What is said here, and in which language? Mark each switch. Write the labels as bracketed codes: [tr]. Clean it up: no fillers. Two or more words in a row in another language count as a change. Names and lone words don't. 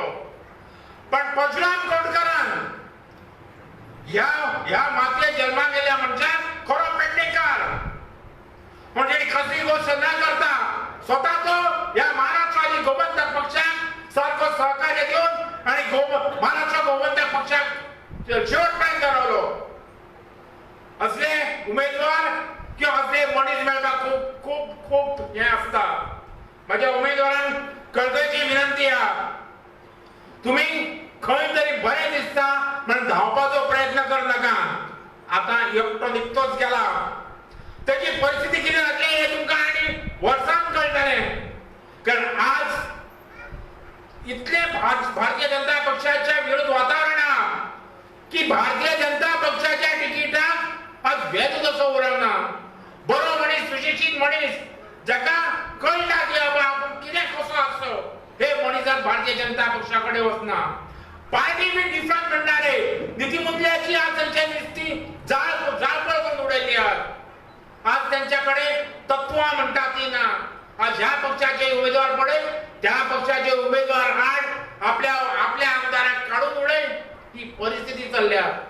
[kok] पण परशुराम कोटकरान ह्या मातयेत जल्माक गेल्या मनशान खरो पेडणेकार म्हणजे कसली गोष्ट न करता स्वतः तो या महाराष्ट्रवादी गोमंतक पक्षाक सारखो सहकार्य देऊन आणि महाराष्ट्र गोमंतक पक्षाक शेवटपर्यंत रावलो. असले उमेदवार किंवा असले मनीस मेळपाक खूप खूप खूप हे असता. माझ्या उमेदवारांक कळकळीची विनंती आहे, तुम्ही खंय तरी बरें दिसता म्हणून धांवपाचो प्रयत्न कर नाका. आता एकटो निकतोच गेला, त्याची परिस्थिती किती जातली हे तुमकां आनी वर्सान कळटलें. कारण आज इतले भारतीय जनता पक्षाच्या विरोध वातावरण की भारतीय जनता पक्षाच्या तिकिटाक आज भेद कसो उरना. बरो मनीस, सुशिक्षीत मनीस, जाका कळटा की बाबा आपूण कितें कसो आसचो, हे मनीसर भारतीय जनता पक्षाकडे वचना [en] party be different [kok] म्हणणारे नीतिमूल्याची आज त्यांच्या नुसती जाळपोळ करून उडयली आज त्यांच्याकडे तत्व म्हणतात ती ना आज ह्या पक्षाचे उमेदवार पडेल त्या पक्षाचे उमेदवार आड आपल्या आमदाराक काढून उडेल ही परिस्थिती चालल्या